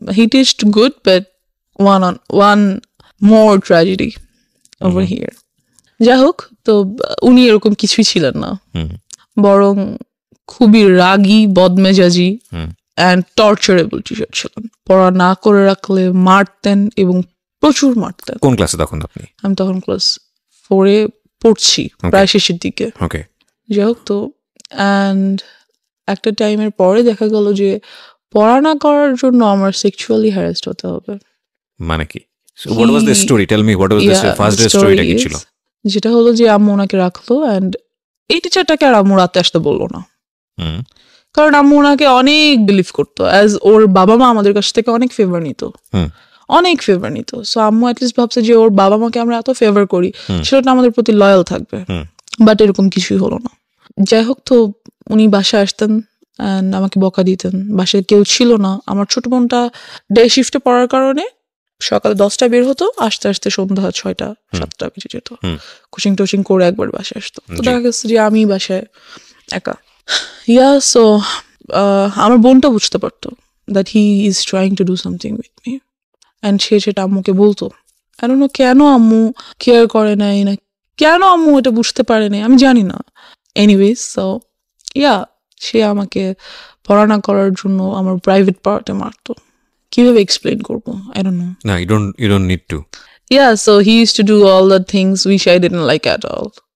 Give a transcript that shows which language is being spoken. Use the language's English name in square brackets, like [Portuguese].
[English] He teached good, but one more tragedy over here. [Bangla] যাই হোক, তো উনি এরকম কিছুই ছিলেন না, বরং খুবই রাগী, বদমেজাজি অ্যান্ড টর্চারেবল টিচার ছিলেন। পড়া না করে রাখলে মারতেন, এবং প্রচুর মারতেন। কোন ক্লাসে তখন আপনি? আমি তখন ক্লাস 4-এ পড়ছি, প্রায় শেষের দিকে। ওকে। যাই হোক, তো অ্যান্ড একটা টাইমের পরে দেখা গেল যে পড়া না করার জন্য আমার সেক্সুয়ালি হ্যারাসড হতে হবে। মানে কি? [English] So what was the story? Tell me, what was the first day storyটা [Bangla] কি ছিল? যেটা হলো যে আম্মু ওনাকে রাখলো, অ্যান্ড এই টিচারটাকে আর আম্মু রাতে আসতে বললো না। হুম কারণ আম্মু ওনাকে অনেক বিলিভ করতো, অ্যাজ ওর বাবা মা আমাদের কাছ থেকে অনেক ফেভার নিত, হুম অনেক ফেভার নিত। সো আম্মু অ্যাটলিস্ট ভাবছে যে ওর বাবা মাকে আমরা এত ফেভার করি, সেটা আমাদের প্রতি লয়াল থাকবে। হুম বাট এরকম কিছুই হলো না। যাই হোক, তো উনি বাসায় আসতেন অ্যান্ড আমাকে বকা দিতেন। বাসায় কেউ ছিল না, আমার ছোট বোনটা ডে শিফটে পড়ার কারণে সকালে 10টায় বের হতো, আসতে আসতে সন্ধ্যা 6টা-7টা বেজে যেত। কোচিং টোচিং করে একবার বাসায় আসতো। তো দেখা গেছে যে আমি বাসায় একা। সো আমার বোনটা বুঝতে পারতো that he is trying to do something with me, and সে সেটা আম্মুকে বলতো। [English] I don't know [Bangla] কেন আম্মু কেয়ার করে নাই, না কেন আম্মু এটা বুঝতে পারে নাই, আমি জানি না। এনিওয়েজ, সো সে আমাকে পড়াশোনা করার জন্য আমার প্রাইভেট পার্টে মারতো। কিভাবে এক্সপ্লেন করবো, [English] I don't know. না, you don't need to. So he used to do all the things which I didn't like at all.